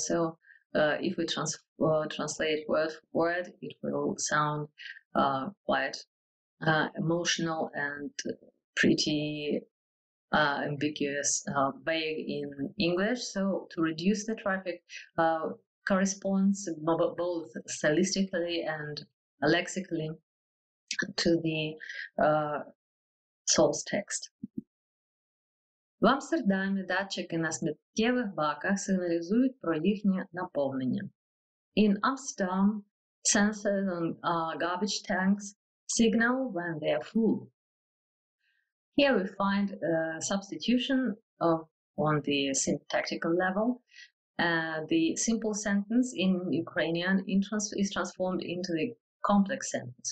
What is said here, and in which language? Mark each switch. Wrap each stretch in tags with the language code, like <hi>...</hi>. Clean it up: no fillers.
<en>So if we translate word for word, it will sound quite emotional and pretty ambiguous, vague in English. So to reduce the traffic corresponds both stylistically and lexically to the source text.</en> <uk>В Амстердамі датчики на сміттєвих баках сигналізують про їхнє наповнення.</uk> <en>In Amsterdam, sensors on garbage tanks signal when they are full. Here we find a substitution of on the syntactical level. The simple sentence in Ukrainian is transformed into the complex sentence.</en>